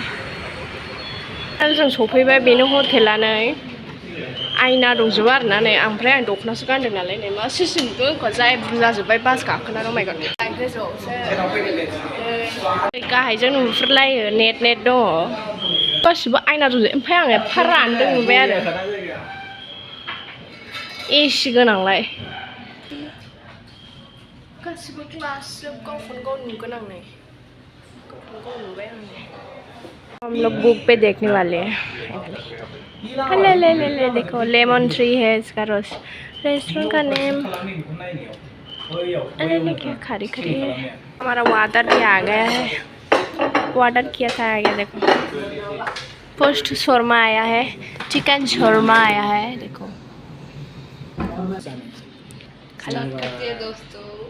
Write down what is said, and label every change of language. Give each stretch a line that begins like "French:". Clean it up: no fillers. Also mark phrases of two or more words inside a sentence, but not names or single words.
Bodo: जों सफैबाय बेनो हटेला नै आयना दंजोबो आरोना नै ओमफ्राय आं दख'नासो गानदों नालाय नै मा सिस्टेमबो जाय जाजोब्बाय बास गाखोना रमायगोन गोजौआवसो गाहायजों नुहुरलायो नेट दङ गासिबो आयना दंजोबो ओमफ्राय आं एफा रानदों नुबाय आरो एसि गोनांलाय गासिबो ग्लास गावखौनो गाव नुगोन आं नै
Hindi: हम लोग बुक पे देखने वाले हैं ले देखो लेमन ट्री है इसका रेस्टोरेंट का नेम अरे क्या खरी खरी है हमारा वाटर भी आ गया है वाटर क्या था आ गया देखो फर्स्ट शोरमा आया है चिकन शोरमा आया है देखो दोस्तों